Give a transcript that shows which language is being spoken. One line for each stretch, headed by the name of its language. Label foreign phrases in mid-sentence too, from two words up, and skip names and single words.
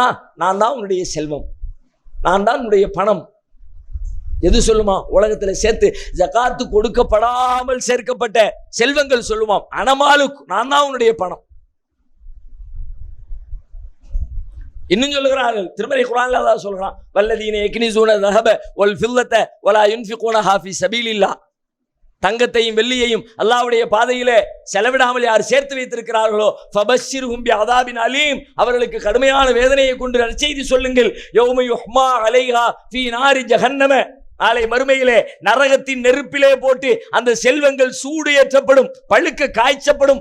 Tamil: நான் தான் உன்னுடைய செல்வம், நான் தான் உன்னுடைய பணம். எது சொல்லுமா? உலகத்துல சேர்த்து ஜகாத்து கொடுக்கப்படாமல் சேர்க்கப்பட்ட செல்வங்கள் சொல்லுமாம், அனமாலுக், நான் தான் உன்னுடைய பணம். இன்னும் சொல்லுகிறார்கள், திருமறை குர்ஆன்ல அல்லாஹ் சொல்றான்,
Arabic: والذين يكنزون ذهب والفضة ولا ينفقونها في سبيل الله,
Tamil: தங்கத்தையும் வெள்ளியையும் அல்லாஹ்வுடைய பாதையிலே செலவிடாமல் யார் சேர்த்து வைத்திருக்கிறார்களோ
Arabic: فبشرهم بعذاب أليم,
Tamil: அவர்களுக்கு கடுமையான வேதனையை கொண்டு நற்செய்தி சொல்லுங்கள்.
Arabic: يوم يحمى عليها في نار جهنم,
Tamil: நாளை மறுமையிலே நரகத்தின் நெருப்பிலே போட்டு அந்த செல்வங்கள் சூடு ஏற்றப்படும், பழுக்க காய்ச்சப்படும்.